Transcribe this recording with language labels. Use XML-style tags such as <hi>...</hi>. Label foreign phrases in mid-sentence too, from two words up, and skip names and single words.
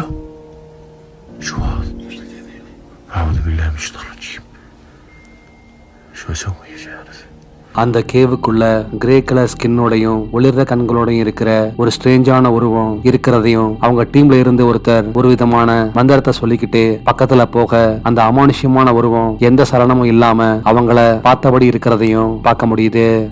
<ar>شو هذا؟ أعوذ بالله من الشيطان الرجيم. شو أسوي يا جارس؟</ar> <ta>அந்த கேவுக்குள்ள</ta> <en>grey colour</en> <ta>ஸ்கின்னோடையும் ஒளிர்ற கண்களோடையும் இருக்கிற ஒரு ஸ்ட்ரேஞ்சான உருவம் இருக்கிறதையும் அவங்க டீம்ல இருந்து ஒருத்தர் ஒரு விதமான மந்திரத்தை சொல்லிக்கிட்டு பக்கத்துல போக அந்த அமானுஷ்யமான உருவம் எந்த சலனமும் இல்லாம அவங்கள பார்த்தபடி இருக்கிறதையும் பார்க்க முடியுது.</ta>